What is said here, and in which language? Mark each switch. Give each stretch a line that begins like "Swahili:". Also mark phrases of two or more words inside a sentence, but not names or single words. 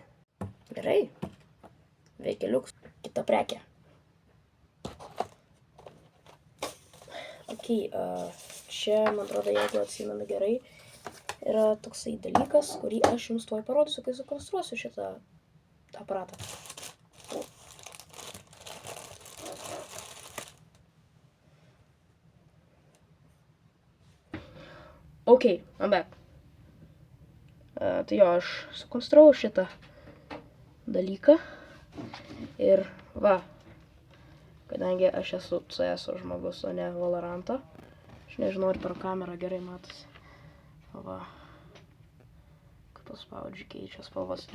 Lithuanian: Gerai, veikia liuks. Kita prekė. Ok, čia, man atrodo, jeigu atsimenu gerai, yra toksai dalykas, kurį aš jums tuoj parodysiu, kai sukonstruosiu šitą aparatą.
English: Ok, I'm back.
Lithuanian: Tai jo, aš sukonstravau šitą dalyką. Ir va, kadangi aš esu CS žmogus, o ne Valorantą, aš nežinau, ar per kamerą gerai matosi. Va, kai paspaudžiu, keičia spalvas.